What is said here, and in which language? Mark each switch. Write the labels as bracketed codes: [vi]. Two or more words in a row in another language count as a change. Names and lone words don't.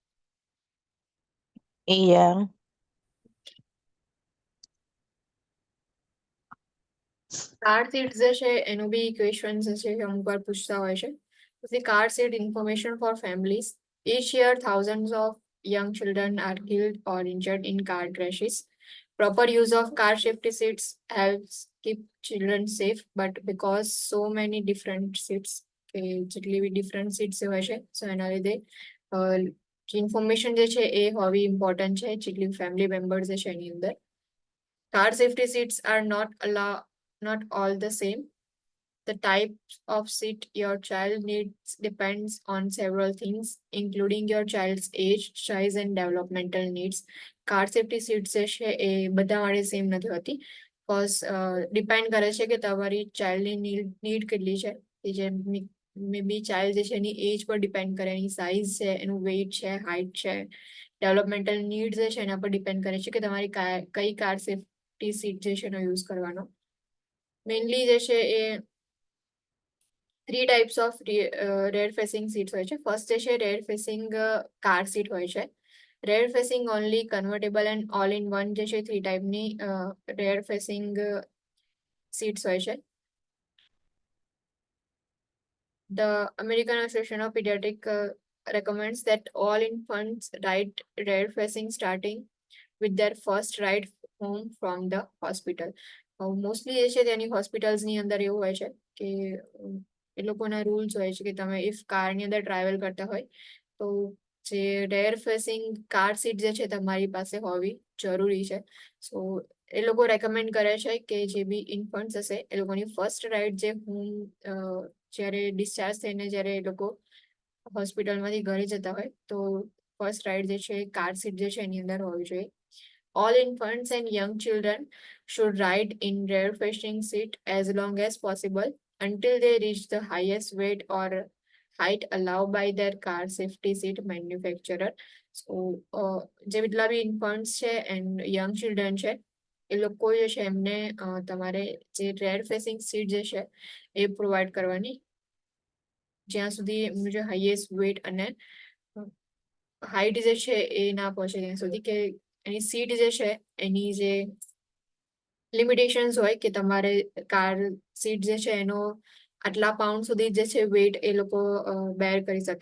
[en] Yeah. car seat [gu] જે છે એનું બી ક્વેશ્ચન જે છે અમુક વાર પૂછતા હોય છે. [en] The car seat information for families. Each year, thousands of young children are killed or injured in car crashes. Proper use of car safety seats helps keep children safe, but because so many different seats, [gu] જેટલી બી [en] different seats [gu] હોય છે, so એના લીધે ઇન્ફોર્મેશન જે છે એ હોવી ઇમ્પોર્ટન્ટ છે જેટલી [en] family members [gu] જે છે એની અંદર. [en] Car safety seats are not all the same. The type of seat your child needs depends on several things, including your child's age, size, and developmental needs. Car safety seat [gu] જે છે એ બધા માટે સેમ નથી હોતી, [en] because depend [gu] કરે છે કે તમારી ચાઇલ્ડની નીડ કેટલી છે. જે [en] may be child [gu] જે છે એની એજ પર ડિપેન્ડ કરે, એની સાઇઝ છે, એનું વેઇટ છે, હાઇટ છે, [en] developmental need [gu] જે છે એના પર ડિપેન્ડ કરે છે કે તમારી કઈ [en] car safety seat [gu] જે છે એનો યુઝ કરવાનો. મેઇનલી જે છે એ [en] 3 types of rear facing seats [gu] હોય છે. ફર્સ્ટ જે છે [en] rear facing car seat [gu] હોય છે. [en] rear facing only, convertible and all in one [gu] જે છે 3 ટાઈપની [en] rear facing seats [gu] હોય છે. [en] The American Association of Pediatric recommends that all infants ride rear facing starting with their first ride home from the hospital. [gu] મોસ્ટલી જે છે તેની હોસ્પિટલ્સની અંદર એવું હોય છે કે એ લોકોના રૂલ્સ હોય છે કે તમે ઇફ કારની અંદર ટ્રાવેલ કરતા હોય તો જે [en] rear facing car seat [gu] જે છે તમારી પાસે હોવી જરૂરી છે. સો એ લોકો રેકમેન્ડ કરે છે કે જે બી ઇન્ફન્ટ્સ હશે એ લોકોની [en] first ride [gu] જે હોમ જ્યારે ડિસ્ચાર્જ થઈને જ્યારે એ લોકો હોસ્પિટલમાંથી ઘરે જતા હોય તો [en] first ride [gu] જે છે [en] car seat [gu] જે છે એની અંદર હોવી જોઈએ. [en] All infants and young children should ride in rear facing seat as long as possible until they reach the highest weight or height allowed by their car safety seat manufacturer. [gu] So જે જેટલા બી ઇન્ફન્ટ્સ છે [en] and young children [gu] છે એ લોકો જે છે એમને તમારે જે [en] rear facing seat [gu] જે છે એ પ્રોવાઈડ કરવાની જ્યાં સુધી એમનું જે [en] highest weight [gu] અને હાઈટ જે છે એ ના પહોંચે ત્યાં સુધી, કે એની સીટ જે છે એની જે લિમિટેશન્સ હોય કે તમારે [en] car seat [gu] જે છે એનો આટલા પાઉન્ડ સુધી જે છે વેટ એ લોકો બેર કરી શકે.